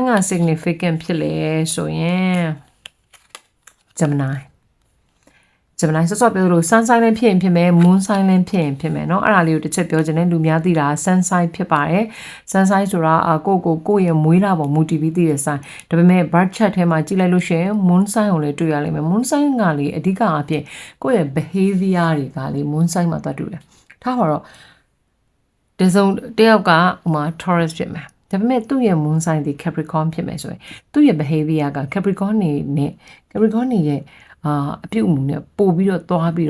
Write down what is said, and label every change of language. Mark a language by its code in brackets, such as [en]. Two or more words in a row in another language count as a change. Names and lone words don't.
[my] က significant ဖြစ်လဲဆိုရင် Gemini ဆော့ပြောလို့ [en] sun sign [my] လည်းဖြစ်ရင်ဖြစ်မယ် [en] moon sign [my] လည်းဖြစ်မယ်เนาะအဲ့ဒါလေးကိုတစ်ချက်ပြောချင်တယ်လူများသိတာ [en] sun sign [my] ဖြစ်ပါတယ် [en] sun sign [my] ဆိုတာကိုယ့်ရဲ့မွေးလာပေါ်မူတည်ပြီးသိတဲ့ sign ဒါပေမဲ့ [en] birth chart [my] ထဲမှာကြည့်လိုက်လို့ရှိရင် [en] moon sign [my] ကိုလည်းတွေ့ရလိမ့်မယ် [en] moon sign [my] ကလေအဓိကအဖြစ်ကိုယ့်ရဲ့ behavior တွေကလေ [en] moon sign [my] မှာသွားတူတယ်ထားပါတော့တယောက်ကTaurus ဖြစ်မယ် ဒါပေမဲ့သူ့ရဲ့ [en] moon sign [my] ဒီ Capricorn ဖြစ်မယ်ဆိုရင်သူ့ရဲ့ behavior က Capricorn နေနဲ့ Capricorn နေရဲ့အပြုအမူနဲ့ပို့ပြီးတော့သွားပြီး